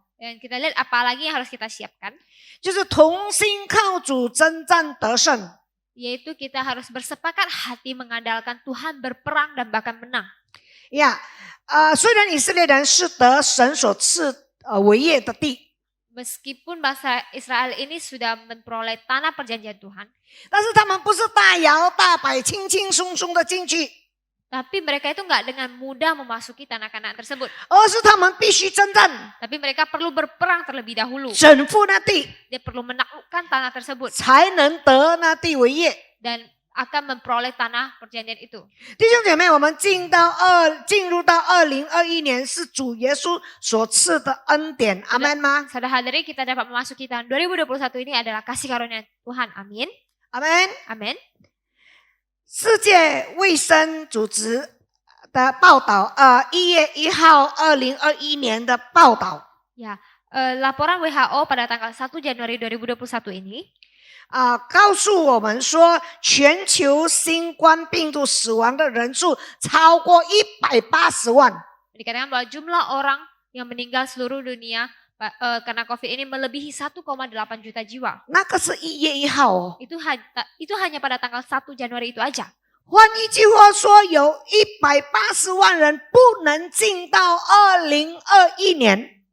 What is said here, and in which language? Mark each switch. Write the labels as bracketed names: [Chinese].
[Indonesian] Dan kita lihat apa lagi yang harus kita siapkan. [Chinese] 就是同心靠主征战得胜。 [Indonesian] Yaitu kita harus bersepakat hati mengandalkan Tuhan berperang dan bahkan menang. [Chinese] 呀，虽然以色列人是得神所赐为业的地， [Indonesian] Meskipun bangsa Israel ini sudah memperoleh tanah perjanjian Tuhan, [Chinese] 但是他们不是大摇大摆、轻轻松松的进去， [Indonesian] tapi mereka itu nggak dengan mudah memasuki tanah Kanaan tersebut. [Chinese] 而是他们必须征战， [Indonesian] Tapi mereka perlu berperang terlebih dahulu. [Chinese] 征服那地， [Indonesian] Dia perlu menaklukkan tanah tersebut [Chinese] 才能得那地为业。 [Indonesian] dan akan memperoleh tanah perjanjian itu. [Chinese] 弟兄姐妹，我们进入到2021年是主耶稣所赐的恩典，阿门吗？ [Indonesian] Saudara hadirin, kita dapat memasuki tahun 2021 ini adalah kasih karunia Tuhan. Amin. [Chinese] 阿门。 [Indonesian] Amin. [Chinese] 世界卫生组织的报道，1月1号2021年的报道， [Indonesian] Ya, laporan WHO pada tanggal 1 Januari 2021 ini [Chinese] 告诉我们说，全球新冠病毒死亡的人数超过180万。 [Indonesian] dikatakan bahwa jumlah orang yang meninggal seluruh dunia karena COVID ini melebihi 1,8 juta jiwa. [Chinese] 那个是1月1号哦。 [Indonesian] Itu hanya pada tanggal 1 Januari itu aja. [Chinese] 换一句话说，有180万人不能进到2021年。